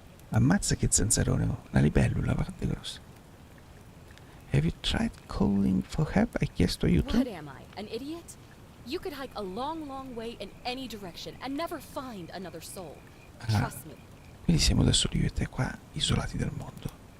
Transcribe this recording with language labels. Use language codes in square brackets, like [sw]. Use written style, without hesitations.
[it] Ammazza che zanzarone, una libellula, guarda grossa. [en] Have you tried calling for help? [it] Hai chiesto aiuto? [en] What am I, an idiot? You could hike a long, long way in any direction and never find another soul. Trust me. [it] Quindi siamo da soli io e te qua, isolati dal mondo.